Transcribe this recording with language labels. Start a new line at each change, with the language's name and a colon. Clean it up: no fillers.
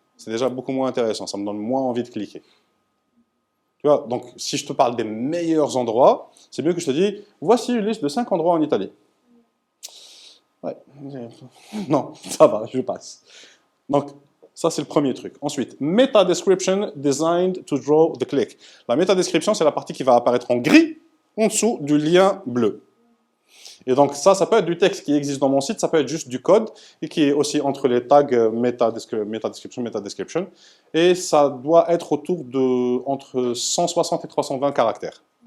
French: C'est déjà beaucoup moins intéressant, ça me donne moins envie de cliquer. Tu vois, donc si je te parle des meilleurs endroits, c'est mieux que je te dise, voici une liste de 5 endroits en Italie. Ouais. Non, ça va, je passe. Donc, ça c'est le premier truc.
English: Ensuite, meta description designed to draw the click.
French: La meta description, c'est la partie qui va apparaître en gris en dessous du lien bleu. Et donc ça peut être du texte qui existe dans mon site, ça peut être juste du code, et qui est aussi entre les tags meta description, et ça doit être autour de entre 160 et 320 caractères.